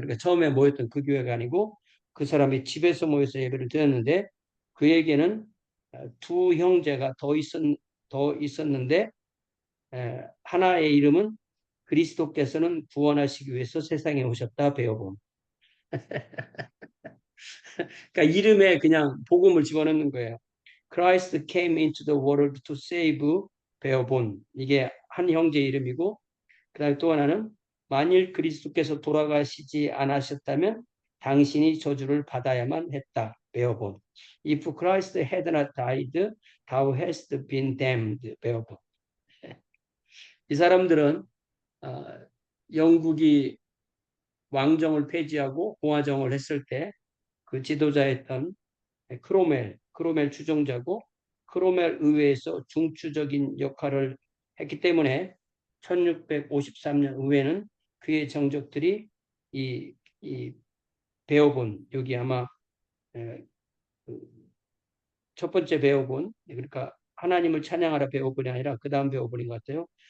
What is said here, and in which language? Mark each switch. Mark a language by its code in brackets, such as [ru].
[ko] 그러니까 처음에 모였던 그 교회가 아니고 그 사람이 집에서 모여서 예배를 드렸는데 그에게는 두 형제가 더 있었는데 하나의 이름은 그리스도께서는 구원하시기 위해서 세상에 오셨다 배워본. 그러니까 이름에 그냥 복음을 집어넣는 거예요. [en] Christ came into the world to save 배워본. [ko] 이게 한 형제 이름이고 그다음에 또 하나는 만일 그리스도께서 돌아가시지 않으셨다면 당신이 저주를 받아야만 했다. 배워본. [en] If Christ had not died, thou hast been damned. [ko] 배워본. 이 사람들은 영국이 왕정을 폐지하고 공화정을 했을 때 그 지도자였던 크로멜 추종자고 크로멜 의회에서 중추적인 역할을 했기 때문에 1653년 의회는 그의 정적들이 이 배워본 여기 아마 첫 번째 배워본 그러니까 하나님을 찬양하라 배워본이 아니라 그 다음 배워본인 것 같아요.